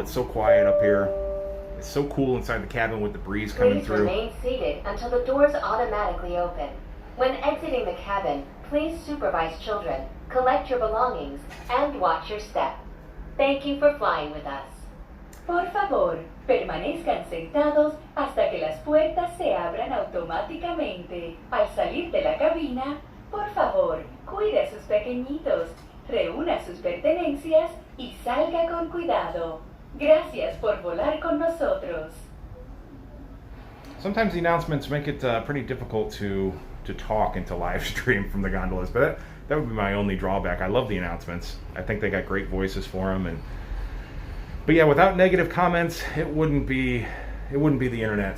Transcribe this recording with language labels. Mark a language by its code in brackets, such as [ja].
[en] It's so quiet up here. It's so cool inside the cabin with the breeze coming through. Please remain seated until the doors automatically open. When exiting the cabin, please supervise children, collect your belongings, and watch your step. Thank you for flying with us. [es] Por favor, permanezcan sentados hasta que las puertas se abran automáticamente. Al salir de la cabina, por favor, cuide a sus pequeñitos, reúna sus pertenencias y salga con cuidado. Gracias por volar con nosotros. [en] Sometimes the announcements make it pretty difficult to talk and to live stream from the gondolas, but that would be my only drawback. I love the announcements. I think they got great voices for them, but yeah, without negative comments, it wouldn't be the internet.